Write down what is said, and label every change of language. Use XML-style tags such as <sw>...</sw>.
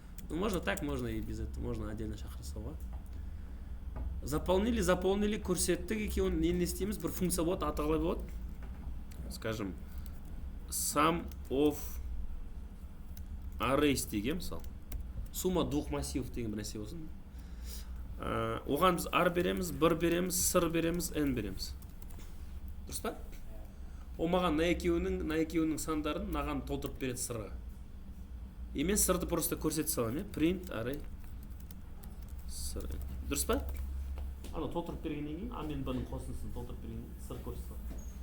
<ru>Ну, можно так, можно и без этого, можно отдельно</ru> <kk>шақыра салуға.</kk> <ru>Заполнили,</ru> <kk>көрсеттік екеуін не істейміз? Бір функция болады, аты қалай болады? Скажем,</kk> <en>sum of arrays</en> <kk>деген, мысалы.</kk> <ru>Сумма двух массивов</ru> <kk>деген бір нәрсе болсын. Оған біз r береміз, 1 береміз, сыр береміз, n береміз. Дұрыс па? О маған на екеуінің сандарын маған толтырып береді сырға. И мен сырды просто көрсете саламын,</kk> <en>print array</en> <kk>сыр. Дұрыс па? Ана толтырып бергеннен кейін, а мен b-ның қосындысын толтырып бергеннен кейін сыр көрсете саламын.</kk>